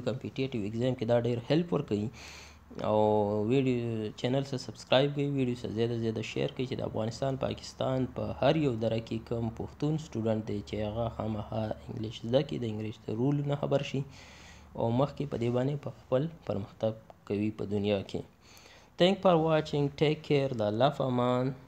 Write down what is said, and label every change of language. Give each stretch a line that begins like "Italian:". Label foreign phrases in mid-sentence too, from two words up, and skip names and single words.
English: competitive exam
Pashto: کې دا ډېر هیلپ ورکوي. او
English: video channel
Pashto: سره سبسکرایب کړئ، ویډیو سره زیاده زیاده شیر کړئ چې د افغانستان پاکستان په هر یو دره کې کوم پښتون سټوډنټ دی چې هغه خامخا انګلیش زده کړي، د انګلیش د رولونه خبر شي او مخکې په دې باندې په خپل پرمختګ کوي په دنیا کې.
English: Thank for watching. Take care. The love, Aman.